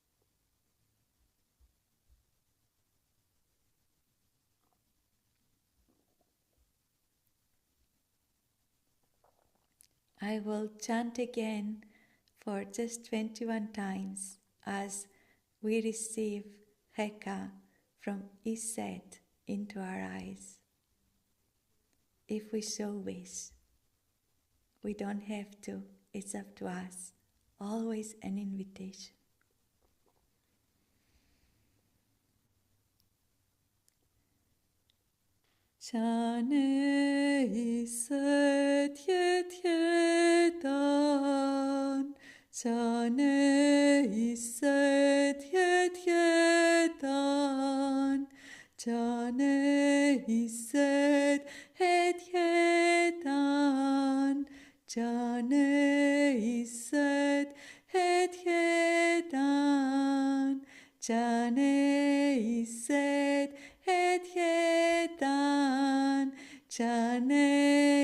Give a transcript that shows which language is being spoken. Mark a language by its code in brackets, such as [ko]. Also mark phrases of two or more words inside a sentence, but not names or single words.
[en] I will chant again for just 21 times as we receive HEKA from ISET into our eyes, if we so wish. We don't have to, it's up to us. Always an invitation. Chane iset yet yetan, Chane iset yet yetan, Chane iset et yetan, Chane iset et yetan, Chane iset et yetan, Chane